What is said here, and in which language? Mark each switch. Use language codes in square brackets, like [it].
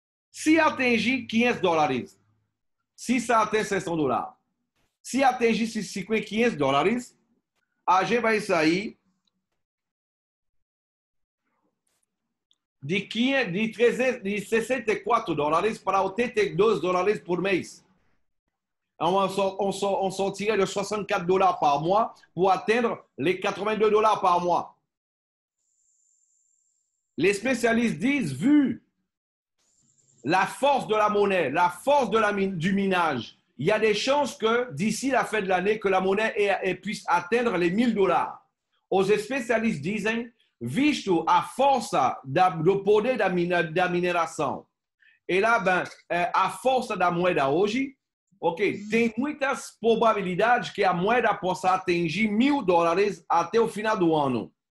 [pt] Se atingir $500, se isso atende $600, se atingir $500, a gente vai sair de $64 para $82 por mês. [fr] On sortirait de $64 par mois pour atteindre les $82 par mois. Les spécialistes disent, vu la force de la monnaie, la force du minage, il y a des chances que d'ici la fin de l'année, que la monnaie puisse atteindre les $1.000. [pt] Os especialistas dizem, visto a força do poder da mineração e lá, a força da moeda hoje, tem muitas probabilidades que a moeda possa atingir $1.000 até o final do ano.